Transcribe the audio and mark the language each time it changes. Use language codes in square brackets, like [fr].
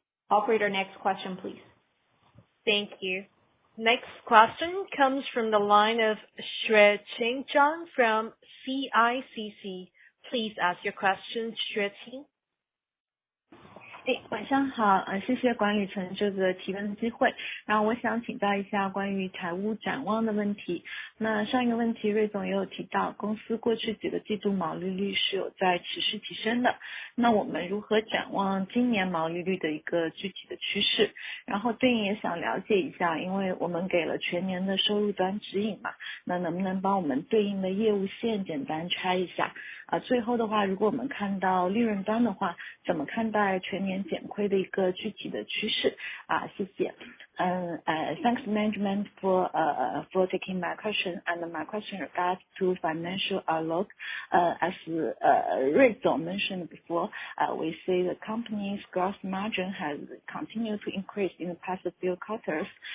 [en] Operator, next question, please. Thank you. Next question comes from the line of Xueqing Zhang from CICC. Please ask your question, Xueqing. [zh] 晚上好，谢谢管理层这个提问的机会。然后我想请教一下关于财务展望的问题。那上一个问题，瑞总也有提到，公司过去几个季度毛利率是有在持续提升的。那我们如何展望今年毛利率的一个具体的趋势？然后对应也想了解一下，因为我们给了全年的收入端指引嘛，那能不能帮我们对应的业务线简单拆一下？最后的话，如果我们看到利润端的话，怎么看待全年减亏的一个具体的趋势？谢谢。 [en] Thanks management for taking my question, and my question regards to financial outlook. As Ray Zong mentioned before, we see the company's gross margin has continued to increase in the past few quarters.